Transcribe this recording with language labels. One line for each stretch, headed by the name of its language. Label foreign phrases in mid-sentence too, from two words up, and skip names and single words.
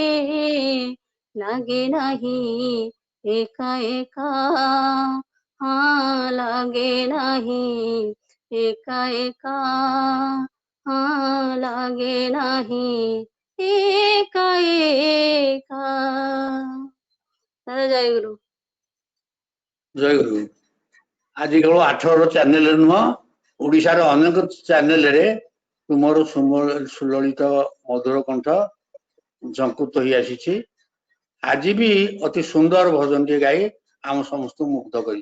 Odia: ଲାଗେ ନାହିଁ ଏକା ଏକା ଲାଗେ ନାହିଁ ଏକା ଏକା ଲାଗେ ନାହିଁ ଏକା ଏକା ଦାଦା ଜୟଗୁରୁ ଜୟ ଗୁରୁ। ଆଜି କେବଳ 18 ଚ୍ୟାନେଲ ନୁହଁ, ଓଡିଶାର ଅନେକ ଚ୍ୟାନେଲରେ ତୁମର ସୁଲଳିତ ମଧୁର କଣ୍ଠ ଝଙ୍କୁତ ହୋଇ ଆସିଛି। ଆଜି ବି ଅତି ସୁନ୍ଦର ଭଜନଟିଏ ଗାଇ ଆମ ସମସ୍ତଙ୍କୁ ମୁଗ୍ଧ କରିଛ।